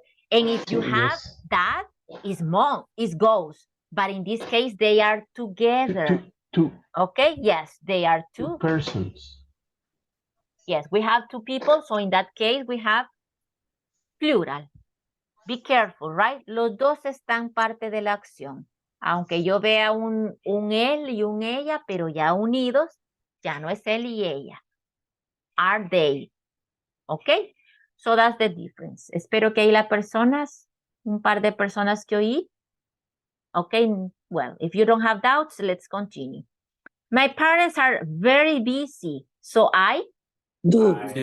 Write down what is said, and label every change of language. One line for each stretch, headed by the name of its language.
English: And if you have dad, is mom, is goes. But in this case, they are together. Two. Okay, yes, they are two persons. Yes, we have two people, so in that case, we have plural. Be careful, right?
Spanish: Los dos están parte de la acción. Aunque yo vea un él y un ella, pero ya unidos, ya no es él y ella.
English: Are they? Okay? So that's the difference.
Spanish: Espero que ahí las personas, un par de personas que oí.
English: Okay, well, if you don't have doubts, let's continue. My parents are very busy, so I do.